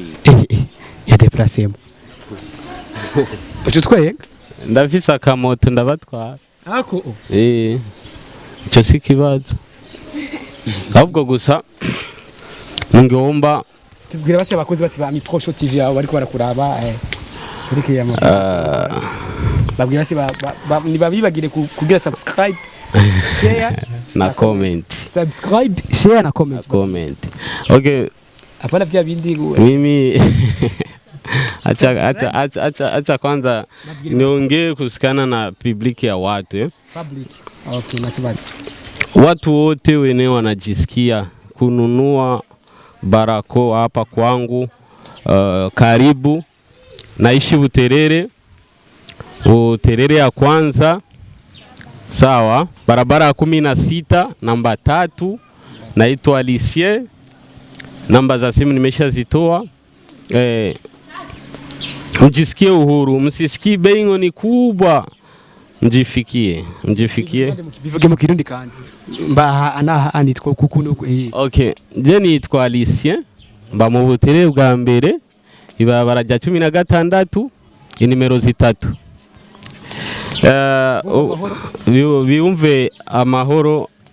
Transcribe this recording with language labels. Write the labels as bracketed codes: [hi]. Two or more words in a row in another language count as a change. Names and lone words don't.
[rn] Ya déplacement. Ututwaye? Ndafise akamoto ndabatwara. Ako. Icyo si kibazo. Ahubwo gusa nungomba tubwira base abakozi base ba Amipro Show TV aho bariko barakuraba kuri kiyama babwira base nibabibagire kugira [en] subscribe share [rn] na comment. [en] Subscribe, share na comment. Okay. [sw] Hapana vya bindi mimi acha kwanza niongee kuhusiana na public ya watu Public. Okay, na kibaji. Watu wote wenyewe wanajisikia kununua barakoa hapa kwangu. Karibu, naishi Buterere ya kwanza, sawa, barabara ya 16 namba 3, naitwa Alicie. Namba za simu nimeshazitoa. Mjisikie uhuru, msisikie bei ni kubwa. Mjifikie. [rn] Bivuge mu Kirundi kandi. Mba ana anitwa kukuno. Okay, je nitwa Alicie. Mba mu Buterere bwa mbere. Ibabara rya 16 inimero 3. Biyumve amahoro.